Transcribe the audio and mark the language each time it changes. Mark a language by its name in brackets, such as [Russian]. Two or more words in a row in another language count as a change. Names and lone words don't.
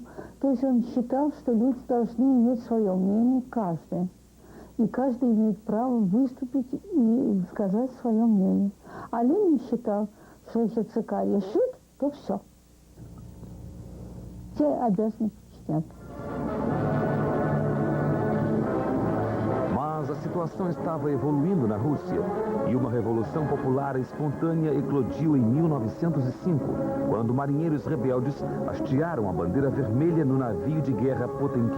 [Russian] То есть он считал, что люди должны иметь свое мнение, каждый. И каждый имеет право выступить и сказать свое мнение. А Ленин считал, что если ЦК решит, то все. Все обязаны подчиняться. [Portuguese] Mas a situação estava evoluindo na Rússia e uma revolução popular espontânea eclodiu em 1905, quando marinheiros rebeldes hastearam a bandeira vermelha no navio de guerra Potemkin.